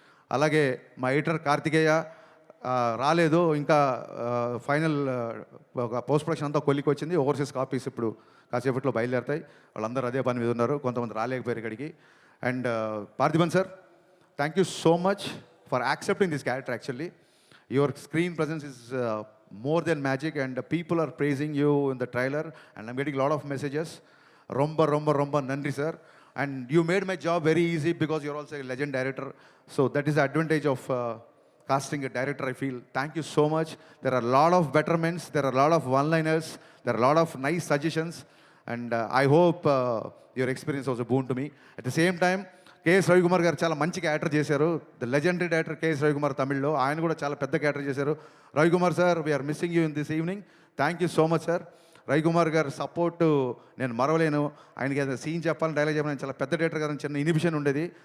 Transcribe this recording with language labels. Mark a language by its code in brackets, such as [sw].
[te] అలాగే మా ఎడిటర్ కార్తికేయ రాలేదు ఇంకా, ఫైనల్ ఒక పోస్ట్ ప్రొడక్షన్ అంతా కొలికి వచ్చింది. ఓవర్సీస్ కాపీస్ ఇప్పుడు కాసేపట్లో బయలుదేరుతాయి. వాళ్ళందరూ అదే పని మీద ఉన్నారు, కొంతమంది రాలేకపోయారు ఇక్కడికి. [en] And Parthiban sir, thank you so much for accepting this character. Actually your screen presence is more than magic and people are praising you in the trailer and I'm getting a lot of messages. [ta] Romba nandri sir, [en] and you made my job very easy because you're also a legend director, so that is the advantage of casting a director, I feel. Thank you so much. There are a lot of betterments, there are a lot of one-liners, there are a lot of nice suggestions, and I hope your experience was a boon to me. At the same time, [te] KS Ravikumar గారు చాలా మంచి character చేశారు. The legendary director KS Ravikumar తమిళ్లో, ఆయన కూడా చాలా పెద్ద character చేశారు. [en] Ravikumar sir, we are missing you in this evening. Thank you so much sir. [te] Ravikumar గారు సపోర్ట్ నేను మరవలేను. ఆయనకి ఏదైనా సీన్ చెప్పాలని, డైలాగ్ చెప్పాలని చాలా పెద్ద డైరెక్టర్ గారు, చిన్న ఇనిబిషన్ ఉండేది.